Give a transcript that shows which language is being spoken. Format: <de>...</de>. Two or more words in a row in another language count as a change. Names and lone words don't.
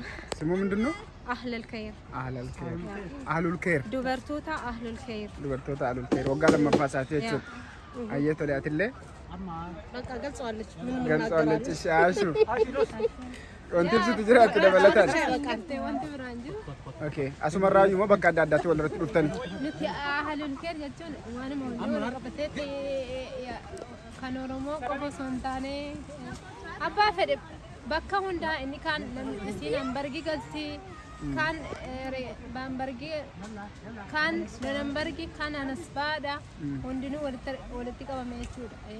<am>ስሙ ምንድነው? አህለል ከይር አህሉል ከይር</am> <om>dubartoota Ahlul Khair dubartoota ahlul khair waggaa lammaffaasaati jechuudha. Ayyee tole atillee</om> <am>በቃ ገልጸዋለች። ገልጸዋለች.</am> <om>Shaashu wanti ibsitu jira itti dabalataan. Okay asumarraa immoo bakka adda addaatti walirratti dhuftani. nuti ahlul khair jechuun waanuma wal qabatee kan Oromoo qofa osoo hin taane abbaa fedhe bakka hundaa inni kaan isiin hambargi galti kan bambargi kan danambargi kan anasbaadha hundinuu walitti qabame jechuudha.</om>